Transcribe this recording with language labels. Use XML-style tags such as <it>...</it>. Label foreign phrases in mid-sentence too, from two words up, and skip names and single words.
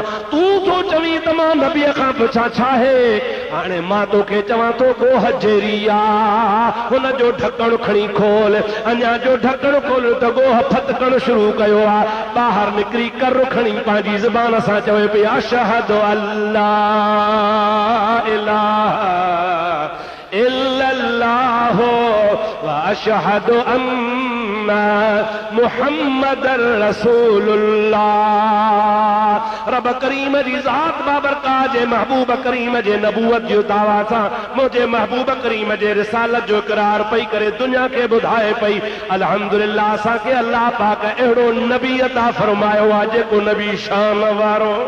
<sd>तूं तो चवीं त मां नबीअ खां पुछां छा आहे? हाणे मां तोखे चवां थो गोह जेरी आ, हुन जो ढकण खणी खोल। अञा जो ढकण खोल त गोह फतकण शुरू कयो आ। ॿाहिरि निकिरी कर खणी पंहिंजी ज़बान सां चवे पई</sd> <ar>أشهد أن لا إله إلا الله وأشهد أن محمدا رسول الله.</ar> <sd>रब करीम जी ज़ात बाबरकात जे महबूब करीम जे नबूवत जो दावा सां मुझे महबूब करीम जे रिसालत जो इकरार पई करे दुनिया के ॿुधाए पई अल्हम्दुलिल्लाह असांखे अल्लाह पाक अहिड़ो नबी अता फरमायो आहे जेको नबी शान वारो।</sd>